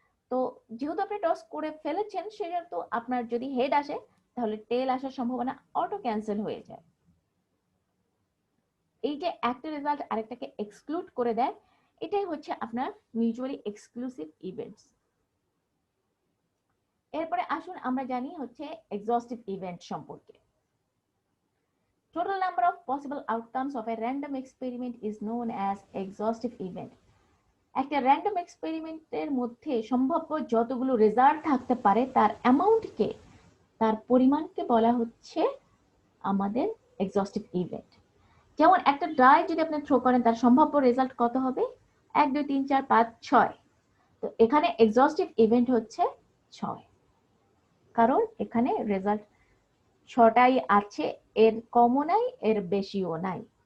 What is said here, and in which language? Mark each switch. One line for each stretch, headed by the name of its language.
Bangla: তো যেহেতু আপনি টস করে ফেলেছেন, সেহেতু আপনার যদি হেড আসে তাহলে টেল আসার সম্ভাবনা অটো ক্যান্সেল হয়ে যায়। এই যে একটা রেজাল্ট আরেকটাকে এক্সক্লুড করে দেয়, এটাই হচ্ছে আপনার মিউচুয়ালি এক্সক্লুসিভ ইভেন্টস। এরপরে আসুন আমরা জানি হচ্ছে এক্সহস্টিভ ইভেন্ট সম্পর্কে।
English: Total number of possible outcomes of a random experiment is known as exhaustive event.
Bangla: একটা র্যান্ডম এক্সপেরিমেন্টের মধ্যে সম্ভাব্য যতগুলো রেজাল্ট থাকতে পারে তার অ্যামাউন্টকে, তার পরিমাণকে বলা হচ্ছে আমাদের এক্সহস্টিভ ইভেন্ট। যেমন একটা ডাই যদি আপনি থ্রো করেন তার সম্ভাব্য রেজাল্ট কত হবে? 1 2 3 4 5 6। তো এখানে এক্সহস্টিভ ইভেন্ট হচ্ছে 6, কারণ এখানে রেজাল্ট 6টাই আছে, এর কমও নাই এর বেশিও নাই।